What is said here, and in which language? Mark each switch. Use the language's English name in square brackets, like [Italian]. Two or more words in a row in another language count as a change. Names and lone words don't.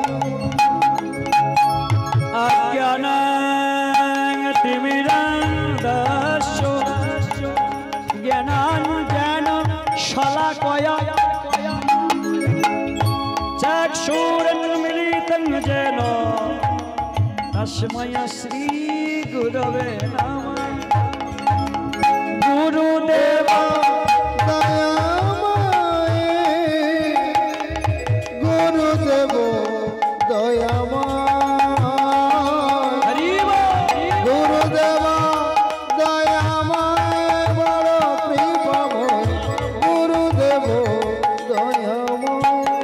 [Sanskrit] অজ্ঞান তিমিরান্ধস্য জ্ঞানাঞ্জন শলাকয়া চক্ষুরন্মিলিतं येन তস্मै শ্রী গুরবে নমঃ। [Bangla] গুরুদেব দয়াময়, গুরুদেব দয়াময়, হরি বল। গুরুদেব দয়াময়, বড় কৃপাময়, গুরুদেব দয়াময়।